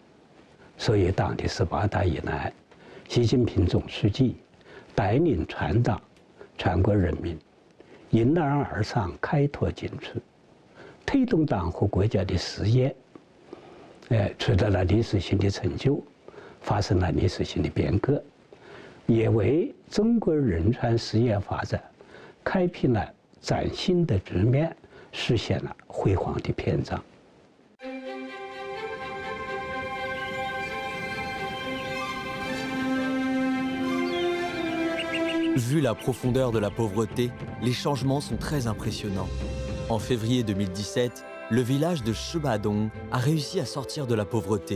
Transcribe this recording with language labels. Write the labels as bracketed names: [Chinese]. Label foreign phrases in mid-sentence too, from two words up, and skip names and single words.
[Chinese] 所以，党的18大以来，习近平总书记带领全党、全国人民 迎难而上，开拓进取，推动党和国家的事业，取得了历史性的成就，发生了历史性的变革，也为中国人权事业发展开辟了崭新的局面，实现了辉煌的篇章。 [French] Vu la profondeur de la pauvreté, les changements sont très impressionnants. En février 2017, le village de Shibadong a réussi à sortir de la pauvreté.